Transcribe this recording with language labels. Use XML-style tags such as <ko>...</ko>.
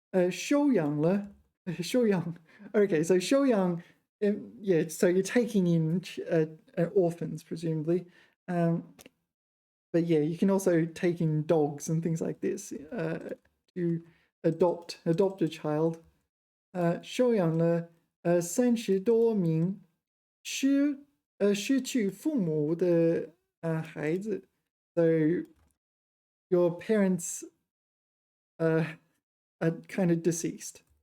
<zh>收养了, 收养.</zh> <en>Okay, so 收养, yeah, so you're taking in orphans, presumably. But yeah, you can also take in dogs and things like this to adopt a child.</en> <zh>收养了30多名失去父母的孩子.</zh> <en>So your parents are kind of deceased.</en>